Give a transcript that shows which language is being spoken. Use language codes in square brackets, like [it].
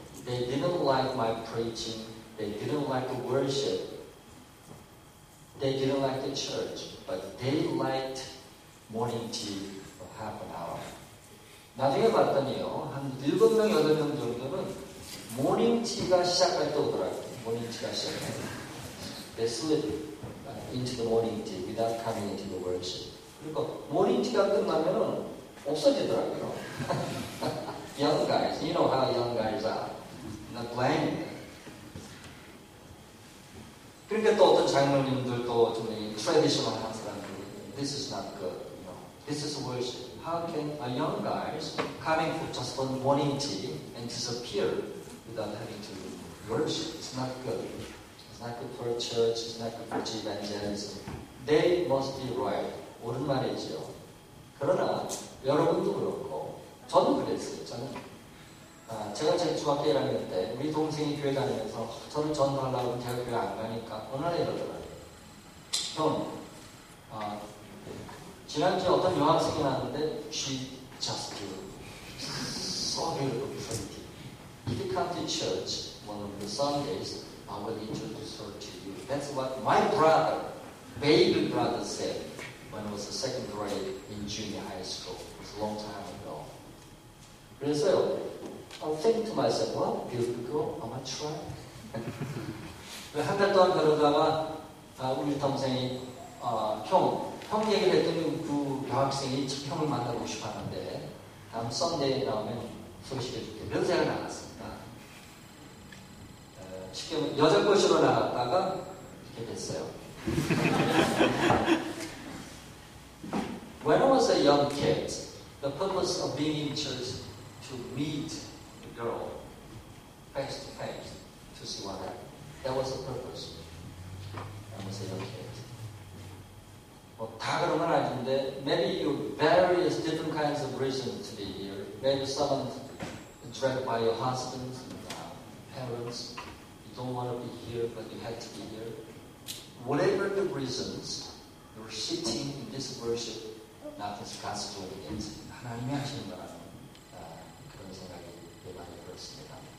[en] They didn't like my preaching. They didn't like the worship. They didn't like the church. But they liked morning tea for half an hour. [ko] 나중에 봤더니요, 한 7명, 8명 정도는 모닝티가 시작할 때 오더라고요. 모닝티가 시작할 때. [en] They slip into the morning tea without coming into the worship. [ko] 그리고 모닝티가 끝나면은 없어지더라고요. [en] Young guys, you know how young guys are. Not blank. [ko] 그러니까 또 어떤 장로님들도 좀 traditional 한 사람들이 [en] This is not good. You know, this is worship. How can a young guys coming for just one morning tea and disappear without having to worship? It's not good. It's not good for a church. It's not good for evangelism. They must be right. [ko] 옳은 말이죠. 그러나 여러분도 그렇고 저도 그랬어요. 제가 제 중학교 1학년 때 우리 동생이 교회 다니면서 저를 전도하려고 하면 제가 교회 안 가니까 어느 날 이러더라고요. 형, 지난주에 어떤 여학생이 나왔는데 [en] she just so beautiful pretty. If you come to church one of the Sundays, I will introduce her to you. That's what my brother, baby brother said when I was in second grade in junior high school. It was a long time ago. [ko] 그래서요, [en] I think to myself, what beautiful girl, I'm gonna try. [ko] 한 달 동안 그러다가 우리 동생이 형 얘기를 했더니 그 여학생이 형을 만나고 싶어 하는데 다음 썬데이에 나오면 소개시켜줄게. 그래서 제가 나갔습니다. 쉽게 말하면 여자 꼬시러 나갔다가 이렇게 됐어요. [en] When I was a young kid, the purpose of being in church to meet the girl face to face to see what happened. That was the purpose. I was a young kid. [ko] 다 그런 건 아닌데 [en] maybe you various different kinds of reasons to be here. Maybe someone dragged by your husband, parents. You don't want to be here, but you had to be here. Whatever the reasons, you're sitting in this worship. [ko] 나한테서 가서 좋으겠지. 하나님이 하시는 거라는 그런 생각이 많이 들었습니다.